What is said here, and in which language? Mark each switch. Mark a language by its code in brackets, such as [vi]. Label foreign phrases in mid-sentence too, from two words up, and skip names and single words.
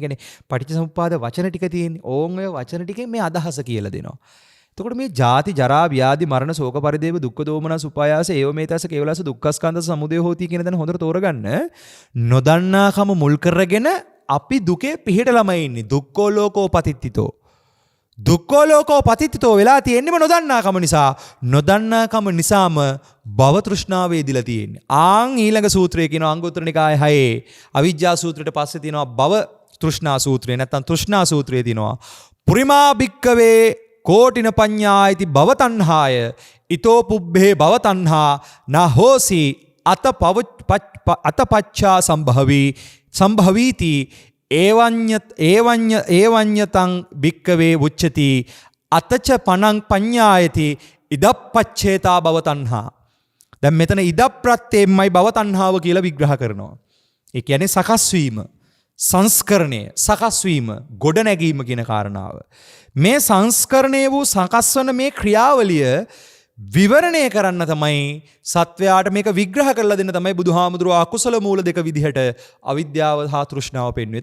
[si] කියන්නේ පටිච්චසමුප්පාද වචන ටික තියෙන්නේ. ඕන් ඔය වචන ටිකෙන් මේ අදහස කියලා දෙනවා. එතකොට මේ ජාති, ජරා, ව්‍යාධි, මරණ, ශෝක පරිදේව, දුක්ඛ දෝමනස්, උපායාස, [pi] ඒවමේතස, කේවලස, දුක්ඛස්කන්ධ, සමුදය හෝති [si] කියන දන හොඳට තෝරගන්න. නොදන්නාකම මුල් කරගෙන අපි දුකේ පිහිටලම ඉන්නේ. [pi] දුක්ඛෝ ලෝකෝ පතිත්තිතෝ. දුක්ඛෝ ලෝකෝ පතිත්තිතෝ [si] වෙලා තියෙන්නේම නොදන්නාකම නිසා. නොදන්නාකම නිසාම භව තෘෂ්ණාව වේදිලා තියෙන්නේ. ආන් ඊළඟ සූත්‍රයේ කියනවා අංගුත්තර නිකායේ 6 අවිජ්ජා සූත්‍රයට පස්සේ තියෙනවා භව තෘෂ්ණා සූත්‍රය. නැත්නම් තෘෂ්ණා සූත්‍රයේ තියෙනවා [pi] පුරිමා භික්කවේ කෝටින පඤ්ඤායිති භව තණ්හාය ඊතෝ පුබ්බේ භව තණ්හා නහෝසි අතපච්චා සම්භවීති ඒවඤ්ඤතං භික්කවේ උච්චති අතච පනං පඤ්ඤායති ඉදප්පච්චේතා භව තණ්හා. [si] දැන් මෙතන ඉදප්‍රත්‍යයෙන්මයි භව තණ්හාව කියලා විග්‍රහ කරනවා. ඒ කියන්නේ සකස් වීම, සංස්කරණය, සකස් වීම, ගොඩ නැගීම කියන කාරණාව. මේ සංස්කරණය වූ සකස් වන මේ ක්‍රියාවලිය විවරණය කරන්න තමයි සත්වයාට මේක විග්‍රහ කරලා දෙන්න තමයි බුදුහාමුදුරුවෝ අකුසල මූල දෙක විදිහට අවිද්‍යාව හා තෘෂ්ණාව පෙන්වන්නේ.